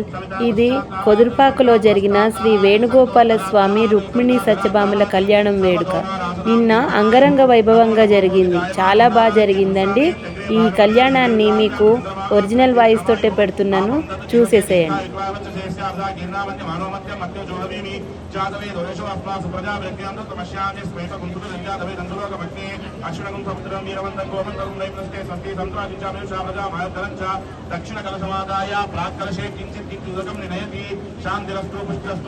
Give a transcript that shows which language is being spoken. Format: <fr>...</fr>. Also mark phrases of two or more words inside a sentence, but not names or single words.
<te>ఇది కొదురుపాకలో జరిగిన శ్రీ వేణుగోపాల స్వామి రుక్మిణి సత్యభామల కళ్యాణం వేడుక నిన్న అంగరంగ వైభవంగా జరిగింది. చాలా బాగా జరిగిందండి. ఈ కళ్యాణాన్ని మీకు</te> <en>original voice</en> <te>తోటే పెడుతున్నాను, చూసేసేయండి.</te> <sa>दक्षिण कलशमादाय प्राक्कलशे किंचित् किंचिदकं निनयति शान्तिरस्तु पुष्टिरस्तु</sa>